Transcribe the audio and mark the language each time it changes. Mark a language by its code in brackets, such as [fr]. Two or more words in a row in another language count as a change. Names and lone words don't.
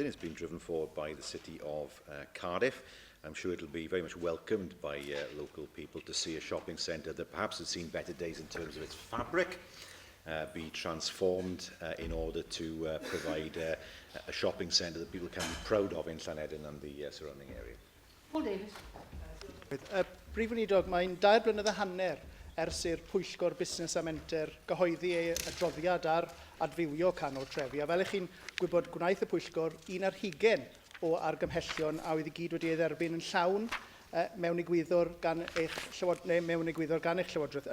[en] It's been driven forward by the City of Cardiff. I'm sure it'll be very much welcomed by local people to see a shopping centre that perhaps has seen better days in terms of its fabric be transformed in order to provide a shopping centre that people can be proud of in Llanedin and the surrounding area. Paul Davies. [cy] Brif Weinidog, mae'n 2 blynedd a hanner ers i'r Pwyllgor Busnes a Menter gyhoeddi ei adroddiad ar adfywio canol trefi. A fel eich chi'n gwybod, gwnaeth y Pwyllgor 1 o argymhellion a oedd i gyd wedi ei dderbyn yn llawn mewn egwyddor gan eich llywodraeth.